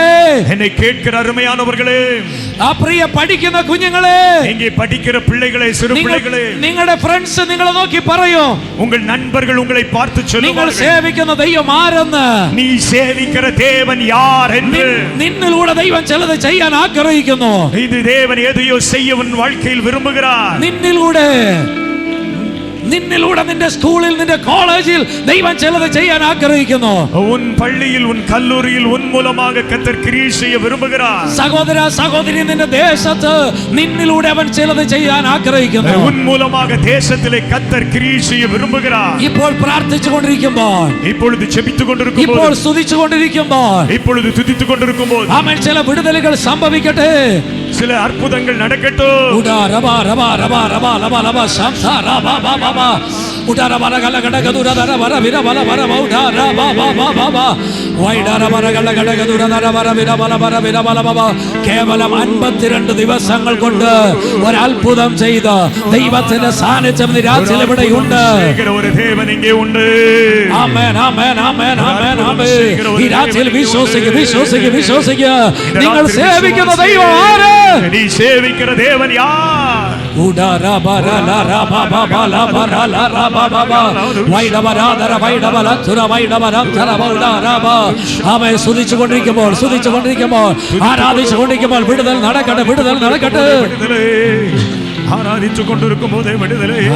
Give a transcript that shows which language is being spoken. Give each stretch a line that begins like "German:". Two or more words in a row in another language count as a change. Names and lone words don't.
Tamil: என்னை கேட்கிற அருமையானவர்களே,
Malayalam: ആ പ്രിയ പഠിക്കുന്ന കുഞ്ഞുങ്ങളെ,
Tamil: இங்கே படிக்கிற பிள்ளைகளே, சிறு பிள்ளைகளே,
Malayalam: നിങ്ങളുടെ ഫ്രണ്ട്സ് നിങ്ങളെ നോക്കി പറയും,
Tamil: உங்கள் நண்பர்கள் உங்களை பார்த்து
Malayalam: നിങ്ങൾ
Tamil: சொல்லுவார்கள்,
Malayalam: സേവിക്കുന്ന ദൈവം ആരെന്ന്,
Tamil: நீ சேவிக்கிற தேவன் யார் என்று.
Malayalam: നിന്നിലൂടെ ദൈവം ചിലത് ചെയ്യാൻ ആഗ്രഹിക്കുന്നു.
Tamil: இது தேவன் எதையோ செய்ய உன் வாழ்க்கையில் விரும்புகிறார்.
Malayalam: നിന്നിലൂടെ നിന്റെ സ്കൂളിൽ, നിന്റെ കോളേജിൽ ദൈവം ചിലത് ചെയ്യാൻ ആഗ്രഹിക്കുന്നു.
Tamil: உன் பள்ளியில், உன் கல்லூரியில் உன் மூலமாக கர்த்தர் கிரியை செய்ய விரும்புகிறார்.
Malayalam: സഹോദര സഹോദരി, നിന്റെ ദേശത്ത് നിന്നിലൂടെ അവൻ ചിലത് ചെയ്യാൻ ആഗ്രഹിക്കുന്നു.
Tamil: உன் மூலமாக தேசத்திலே கர்த்தர் கிரியை செய்ய விரும்புகிறார்.
Malayalam: ഇപ്പോൾ പ്രാർത്ഥിച്ചു കൊണ്ടിരിക്കുമ്പോൾ,
Tamil: இப்பொழுது ஜெபித்துக்
Malayalam: ഇപ്പോൾ
Tamil: கொண்டிருக்கும்போது,
Malayalam: സ്തുതിച്ചു കൊണ്ടിരിക്കുമ്പോൾ,
Tamil: இப்பொழுது துதித்துக் கொண்டிருக்கும்போது,
Malayalam: അവൻ ചില വിടുതലുകൾ സംഭവിക്കട്ടെ.
Tamil: சில அற்புதங்கள் நடக்கட்டும். ഉടാ രബാ രബാ രബാ രബാ ലബാ ലബാ ശംസാ രബാ ബാ ബാ ബാ ഉടാ രബാ രഗല ഗട ഗദുര ദര വര വിര ബല വര ഉടാ രബാ ബാ ബാ ബാ ബാ വൈഡാ രബാ രഗല ഗട ഗദുര ദര വര വിര ബല വര വിര ബല ബാ.
Malayalam: കേവലം 52 ദിവസങ്ങൾ കൊണ്ട് ഒരു അത്ഭുതം ചെയ്ത ദൈവത്തിന്റെ സാന്നിധ്യം രാത്രിയിൽ ഇവിടെയുണ്ട്. ഒരു ദേവൻ ഇங்கே ഉണ്ട്. ആമേൻ ആമേൻ ആമേൻ ആമേൻ ആമേൻ. ഈ രാത്രിയിൽ വിശ്വസിക്കുക, വിശ്വസിക്കുക, വിശ്വസിക്കുക. നിങ്ങൾ സേവിക്കുന്ന ദൈവം ആര്?
Tamil: நீ சேவிக்கிற தேவன் யார்?
Malayalam: അവൻ സ്തുതിച്ചുകൊണ്ടിരിക്കുമ്പോൾ, സ്തുതിച്ചുകൊണ്ടിരിക്കുമ്പോൾ, ആരാധിച്ചുകൊണ്ടിരിക്കുമ്പോൾ വിടുതൽ നടക്കട്ടെ, വിടുതൽ നടക്കട്ടെ. ആരാധിച്ചു കൊണ്ടിരിക്കും പോതേ വിടുതലേ.